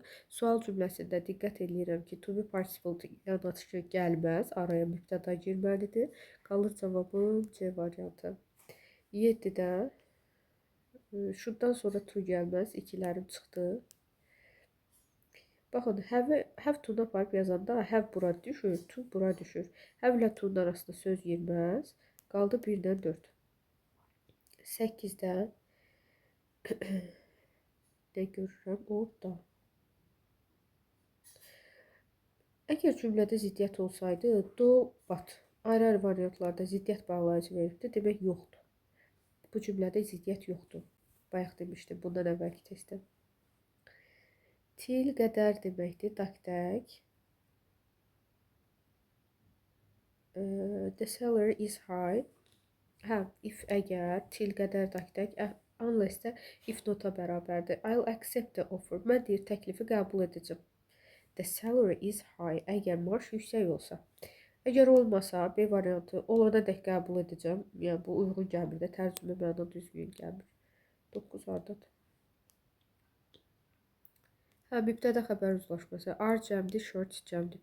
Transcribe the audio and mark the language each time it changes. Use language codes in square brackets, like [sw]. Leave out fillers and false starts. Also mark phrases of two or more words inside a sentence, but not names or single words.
[az] Sual cümləsində diqqət edirəm ki, [en] to be participle [az] yanaşı gəlməz. Araya mübtəda girməlidir. Qalır cavabım C variantı. 7-də şundan sonra to gəlməz. İkilərim çıxdı. Baxın, have to-nu aparıb yazanda have bura düşür, to bura düşür. Have ilə to-nun arasında söz girməz. Qaldı 1-dən 4. 8-də nə görürəm? Orada. Əgər cümlədə ziddiyyət olsaydı, [en] do, but [az] ayrı-ayrı variantlarda ziddiyyət bağlayıcı veribdir. Demək, yoxdur. Bu cümlədə ziddiyyət yoxdur. Bayaq demişdim, bundan əvvəlki testdə. Til qədər deməkdir, tak-tak. [en] The salary is high. [az] Hə, if əgər, til qədər tak-tak, unless də if nota bərabərdir. [en] I'll accept the offer. [az] Mən deyir, təklifi qəbul edəcəm. [en] The salary is high. [az] Əgər maaş yüksək olsa. Əgər olmasa, B variantı olana dək qəbul edəcəm. Yəni, bu uyğun gəlmir də, tərcümə məna düzgün gəlmir. 9 ardadır. Hə, mübtədə xəbər uzlaşması. Are cəmdir, shorts cəmdir.